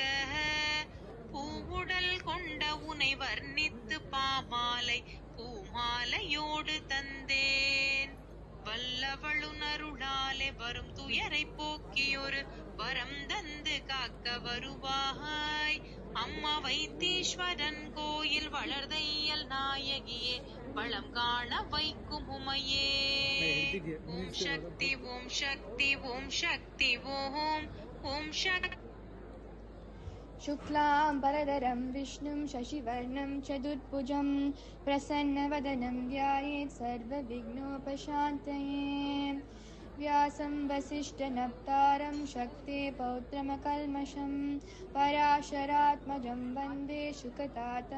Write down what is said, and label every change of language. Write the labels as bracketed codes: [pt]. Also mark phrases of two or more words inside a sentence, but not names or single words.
[ta] பூவுடல் கொண்ட உனை வர்ணித்து பாமாலை பூமாலையோடு தந்தேன் வல்லவளுணருளாலே வரும் துயரை போக்கியொரு வரம் தந்து காக்க வருவாய் அம்மா வைத்தீஸ்வரன் கோயில் வளர்தையல் நாயகியே வளம் காண வைக்கும் உமையே ஓம் சக்தி ஓம் சக்தி ஓம் சக்தி ஓம் ஓம் சக்தி [sa] शुक्लाम्बरधरं विष्णुं शशिवर्णं चतुर्भुजं प्रसन्नवदनं ध्यायेत् सर्वविघ्नोपशान्तये व्यासं वसिष्ठनप्तारं शक्ते पौत्रमकल्मषं पराशरात्मजं वन्दे शुकतातं